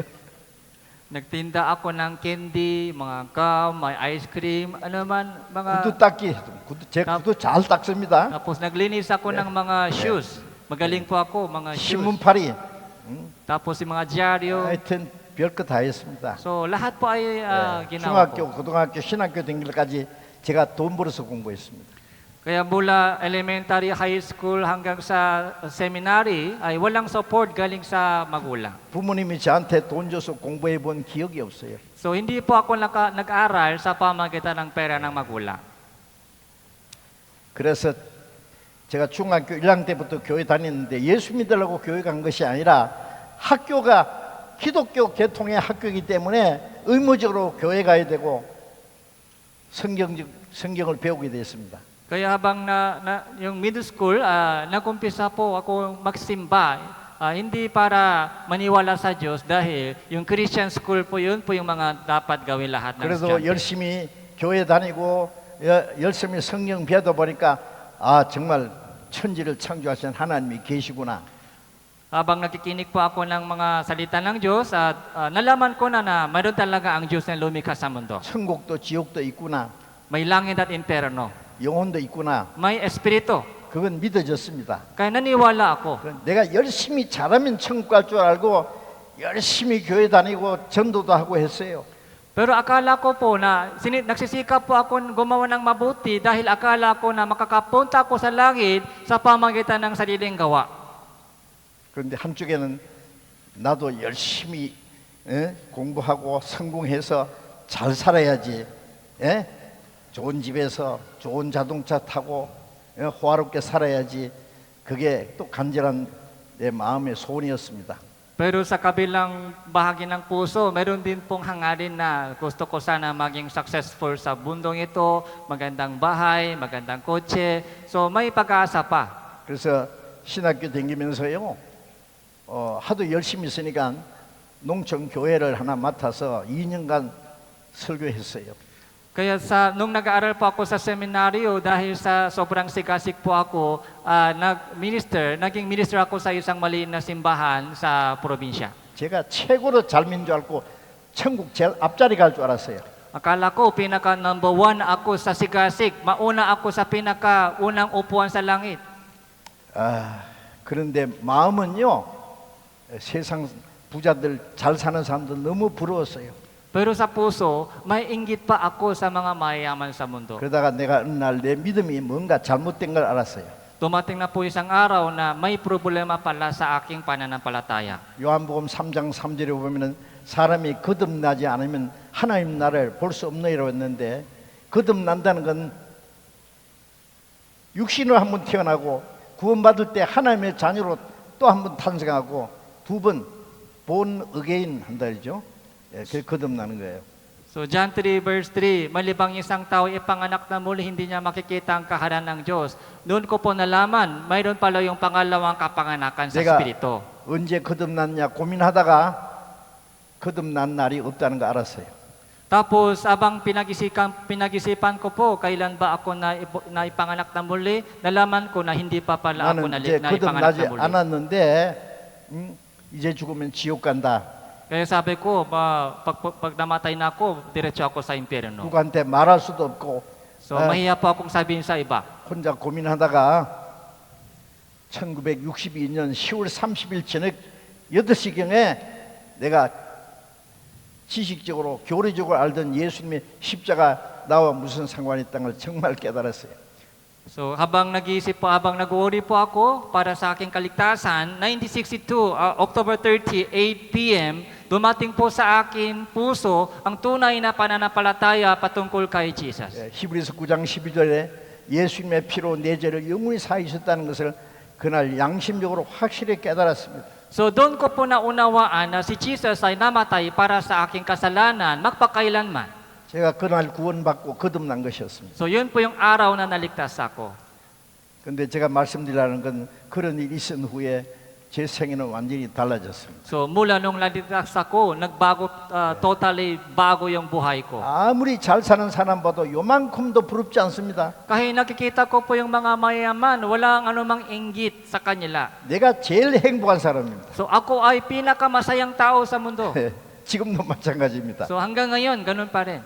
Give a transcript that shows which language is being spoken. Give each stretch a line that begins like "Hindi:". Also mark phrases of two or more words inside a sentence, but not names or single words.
Filipino: Nagtinda ako ng candy, mga gum, may
English: ice cream,
Filipino: ano man, mga...
Korean: 구두 닦기, 제 구두 잘 닦습니다.
Filipino: Tapos naglinis ako ng mga shoes. Magaling po ako, mga shoes.
Korean: 신문팔이,
Filipino: Tapos yung mga dyaryo.
Korean: 하여튼 별거 다 했습니다.
Filipino: So lahat po ay ginawa
Korean: 중학교,
Filipino: ko.
Korean: 고등학교, 신학교 등길까지 제가 돈 벌어서 공부했습니다.
Filipino: Kaya mula elementary,
English: high school
Filipino: hanggang sa seminary ay walang support galing sa magulang.
Korean: 부모님이 저한테 돈 줘서 공부해 본 기억이 없어요.
Filipino: So hindi po ako nag-aral sa pamagitan ng pera ng magulang.
Korean: 그래서 제가 중학교 1학년 때부터 교회 다녔는데 예수 믿으려고 교회 간 것이 아니라 학교가 기독교 계통의 학교이기 때문에 의무적으로 교회 가야 되고 성경을 배우게 됐습니다.
Filipino: Kaya habang yung
English: middle school,
Filipino: nag-umpisa po ako magsimba. Hindi para maniwala sa Diyos dahil yung
English: Christian school
Filipino: po yun po yung mga dapat gawin lahat ng
Korean: 그래도
Filipino: estudyante.
Korean: 열심히 교회 다니고 열심히 성경 배우다 보니까 정말 천지를 창조하신 하나님이 계시구나.
Filipino: Habang nakikinig po ako ng mga salita ng Diyos at nalaman ko na mayroon talaga ang Diyos na lumikha sa mundo.
Korean: 천국도 지옥도 있구나.
Filipino: May langit at imperno.
Korean: 영혼도 있구나.
Filipino: May espiritu.
Korean: 그건 믿어졌습니다.
Filipino: Kaya naniwala ako.
Korean: 내가 열심히 잘하면 천국 갈 줄 알고 열심히 교회 다니고 전도도 하고 했어요.
Filipino: Pero akala ko po na nagsisikap po ako gumawa ng mabuti dahil akala ko na makakapunta ako sa langit sa pamagitan ng sariling gawa.
Korean: 그런데 한쪽에는 나도 열심히 공부하고 성공해서 잘 살아야지. 좋은 집에서 좋은 자동차 타고 호화롭게 살아야지. 그게 또 간절한 내 마음의 소원이었습니다.
Filipino: Pero sa kabilang bahagi ng puso, meron din pong hangarin na gusto ko sana maging successful sa bundong ito, magandang bahay, magandang kotse. So may pag-asa pa.
Korean: 그래서 신학교 다니면서요, 하도 열심히 있으니까 농촌 교회를 하나 맡아서 2년간 설교했어요.
Filipino: Kaya nung nag-aaral po ako sa seminaryo, dahil sa sobrang sigasig po ako, naging minister ako sa isang maliit na simbahan sa probinsya.
Korean: 제가 최고로 잘 믿는 줄 알고 천국 제일 앞자리 갈 줄 알았어요.
Filipino: Akala ko pinaka number 1 ako sa sigasig, mauna ako sa pinaka unang upuan sa langit.
Korean: 그런데 마음은요, 세상 부자들 잘 사는 사람들 너무 부러웠어요.
Filipino: Pero sa puso, may inggit pa ako sa mga mayayaman sa mundo.
Korean: 그러다가 내가 어느 날 내 믿음이 뭔가 잘못된 걸 알았어요.
Filipino: Dumating na po isang araw na may problema pala sa aking pananampalataya.
Korean: 요한복음 3장 3절에 보면은 사람이 거듭나지 않으면 하나님 나라를 볼 수 없느니라고 했는데, 거듭난다는 건 육신으로 한 번 태어나고 구원받을 때 하나님의 자녀로 또 한 번 탄생하고 두 번
English: born again
Korean: 한다 그러죠. 그게 거듭나는 거예요.
Filipino: So John 3 verse 3, malibang isang tao ipanganak na muli, hindi niya makikita ang kaharan ng Diyos. Noon ko po nalaman, mayroon pala yung pangalawang kapanganakan sa
Korean: 내가
Filipino: Espiritu.
Korean: 언제 거듭났냐 고민하다가 거듭난 날이 없다는 거 알았어요.
Filipino: Tapos, abang pinag-isipan ko po, kailan ba ako na ipanganak na muli, nalaman ko na hindi pa pala ako
Korean: 나는 이제
Filipino: na ipanganak
Korean: 거듭나지
Filipino: na muli.
Korean: 않았는데 이제 죽으면 지옥 간다.
Filipino: Kaya sabi ko, pag namatay na ako, diretso ako sa impyerno.
Korean: 누구한테 말할 수도 없고
Filipino: So, mahiya po akong sabihin sa iba.
Korean: 혼자 고민하다가 1962년 10월 30일 저녁 8시경에 내가 지식적으로 교리적으로 알던 예수님의 십자가 나와 무슨 상관이 있다는 걸 정말 깨달았어요.
Filipino: So habang nag-iisip po, habang nag-worry po ako para sa aking kaligtasan, 1962, October 30, 8 p.m., dumating po sa akin puso ang tunay na pananampalataya patungkol kay Jesus.
Korean: 히브리서 9장 12절에 예수님의 피로 내 죄를 영원히 사하셨다는 것을 그날 양심적으로 확실히 깨달았습니다.
Filipino: So doon ko po naunawaan na si Jesus ay namatay para sa aking kasalanan magpakailanman.
Korean: 제가 그날 구원받고 거듭난 것이었습니다.
Filipino: So yun po yung araw na naligtas ako.
Korean: 그런데 제가 말씀드리려는 건 그런 일이 있은 후에 제 생애는 완전히 달라졌습니다.
Filipino: So mula nung naligtas ako, nagbago, totally bago yung buhay ko.
Korean: 아무리 잘 사는 사람 봐도 요만큼도 부럽지 않습니다.
Filipino: Kahit nakikita ko po yung mga mayaman, walang anumang inggit sa kanila.
Korean: 내가 제일 행복한 사람입니다.
Filipino: So ako ay pinakamasayang tao sa mundo.
Korean: 지금도 마찬가지입니다.
Filipino: So hanggang ngayon, ganun pa rin.